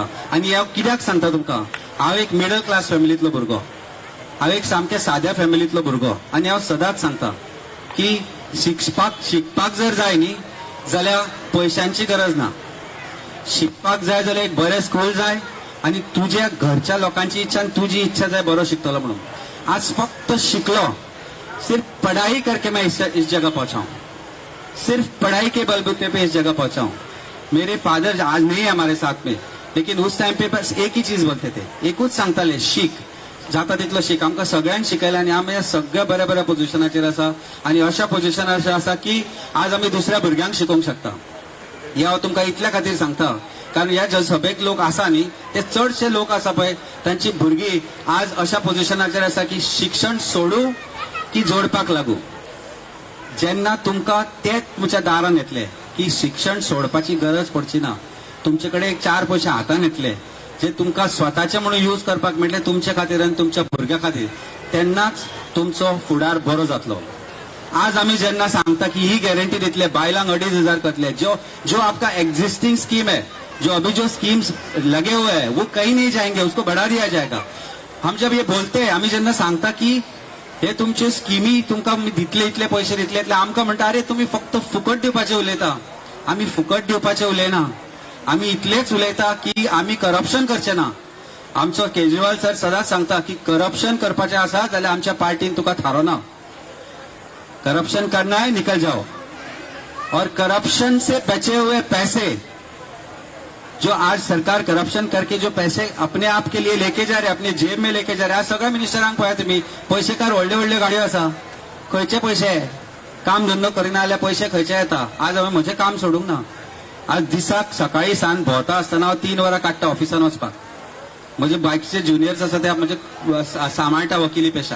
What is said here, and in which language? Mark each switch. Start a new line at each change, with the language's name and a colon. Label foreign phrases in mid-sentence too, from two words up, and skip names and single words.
Konkani: आनी हांव कित्याक सांगता तुमकां, हांव एक
English: middle class
Konkani: फॅमिलींतलो भुरगो, हांव एक सामके साद्या फॅमिलींतलो भुरगो. आनी हांव सदांच सांगता की शिकपाक जर जाय न्ही जाल्यार पयशांची गरज ना. शिकपाक जाय जाल्यार एक बरें स्कूल जाय आनी तुज्या घरच्या लोकांची इच्छा आनी तुजी इच्छा जाय बरो शिकतलो म्हणून. आज फक्त शिकलो,
Hindi: सिर्फ पढ़ाई करके मैं इस जगह पहुंचा हूं. सिर्फ पढ़ाई के बलबूते पे इस जगह पहुंचा हूं. मेरे फादर आज नहीं है हमारे साथ में, लेकिन उस टाइम पे बस एक ही चीज बोलते थे,
Konkani: एकूच सांगताले, शिक, जाता तितलो शिक. आमकां सगळ्यांक शिकयलें आनी आमी सगळ्या बऱ्या बऱ्या पोझिशनाचेर आसा. आनी अशा पोझिशनार आसा की आज आमी दुसऱ्या भुरग्यांक शिकोवंक शकता. हे हांव तुमकां इतल्या खातीर सांगता कारण ह्या सभेक लोक आसा न्ही, ते चडशे लोक आसा पळय तांची भुरगीं आज अशा पोझिशनाचेर आसा की शिक्षण सोडू की जोडपाक लागू. जेन्ना तुमकां ते तुमच्या दारान येतले की शिक्षण सोडपाची गरज पडची ना, तुमचे कडेन 4 पयशे हातान येतले जे तुमकां स्वताचे म्हणून यूज करपाक मेळटले तुमचे खातीर आनी तुमच्या भुरग्या खातीर, तेन्नाच तुमचो फुडार बरो जातलो. आज आम्ही जेन्ना सांगता की ही गॅरंटी दितले बायलांक 2,500 करतले,
Hindi: जो आपका
English: existing scheme
Hindi: है, जो अभी जो स्कीम्स लगे हुए हैं वो कहीं नहीं जाएंगे, उसको बढ़ा दिया जाएगा. हम जब ये बोलते हैं,
Konkani: आम्ही जेन्ना सांगता की हे तुमचे स्किमी तुमकां दितले इतले पयशे दितले, इतले आमकां म्हणटा अरे तुम्ही फक्त फुकट दिवपाचे उलयता. आमी फुकट दिवपाचे उलयना, आमी इतलेच उलयता की आमी करप्शन करचे ना. आमचो केजरीवाल सर सदांच सांगता की करप्शन करपाचें आसा जाल्यार आमच्या पार्टीन तुका थारोना.
Hindi: करप्शन करना है निकल जाओ. और करप्शन से बचे हुए पैसे जो आज सरकार करप्शन करके जो पैसे अपने आप के लिए लेके जा रहे, अपने जेब में लेके जा रहे.
Konkani: आज सगळ्या मिनिस्टरांक पळया तुम्ही, पैसेकार व्हडले व्हडले गाडयो आसा, खंयचे पयशे? काम धंदो करिना जाल्यार पयशे खंयचे येता? आज हांवें म्हजें काम सोडूंक ना. आज दिसाक सकाळी सांज भोंवता आसतना हांव 3 वरां काडटा ऑफिसान वचपाक. म्हजे बाकीचे जुनियर्स आसा ते म्हजे सांबाळटा वकिली पेशा.